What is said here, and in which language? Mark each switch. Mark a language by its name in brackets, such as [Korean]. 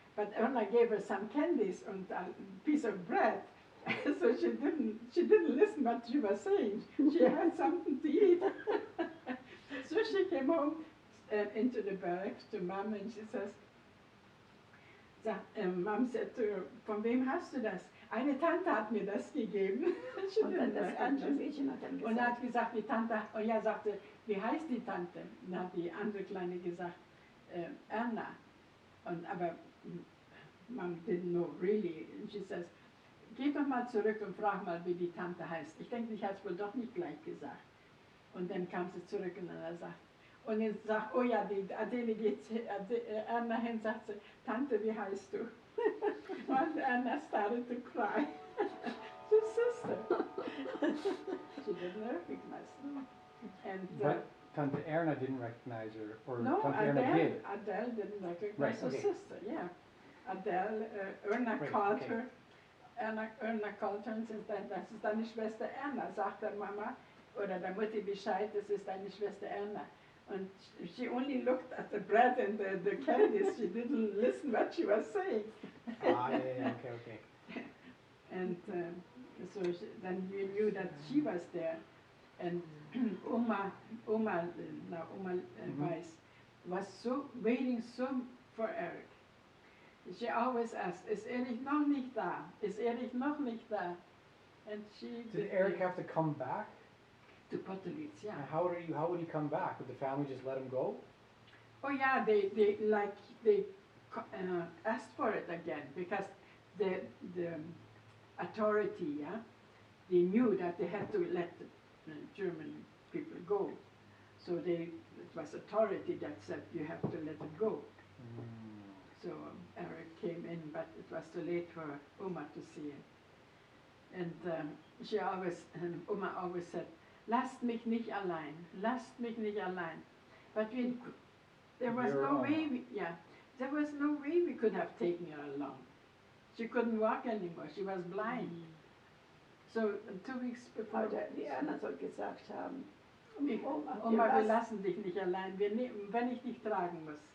[English] But Erna gave her some candies and a piece of bread, so she didn't listen what she was saying. She had something to eat. So she came home into the barracks to Mom, and she says, Mom said to her, [German] von wem hast du das? Eine Tante hat mir das gegeben. Und dann das andere Mädchen hat dann Und er gesagt, hat gesagt, die Tante, und er sagte, wie heißt die Tante? Und dann hat die andere Kleine gesagt, Erna. Und aber [English] Mom didn't know really. And she says, [German] geh doch mal zurück und frag mal, wie die Tante heißt. Ich denke, ich habe es wohl doch nicht gleich gesagt. Und dann kam sie zurück und dann sagt, und ich sagt, oh ja, die Adele geht Erna hin, sagt sie, Tante, wie heißt du? [English] Und Erna started to cry. She's sister. She didn't recognize them. And But Tante Erna didn't recognize her, or no, Tante Erna did. Adele didn't recognize Right, her okay. sister, yeah. Adele, Erna Right, called okay. her, Erna called her [German] und sagt, das ist deine Schwester Erna, sagt der Mama oder der Mutti Bescheid, das ist deine Schwester Erna. [English] And she only looked at the bread and the candies, she didn't listen what she was saying. Yeah, okay. And so then we knew that she was there. And Oma Weiss was so waiting for Eric. She always asked, [German] is Erich noch nicht da? Is Erich noch nicht da? [English] And she Did Eric have to come back? to Kotolitz, yeah. And how would he come back? Would the family just let him go? Oh yeah, they asked for it again because the authority, yeah, they knew that they had to let the German people go. So it was authority that said you have to let it go. So Eric came in, but it was too late for Oma to see him. And Oma always said, [German] lasst mich nicht allein, [English] lasst mich nicht allein. But there was no way, there was no way we could have taken her along. She couldn't walk anymore, she was blind. So 2 weeks before, [German] die Erna soll gesagt haben, Oma, wir lassen dich nicht allein, wenn ich dich tragen muss.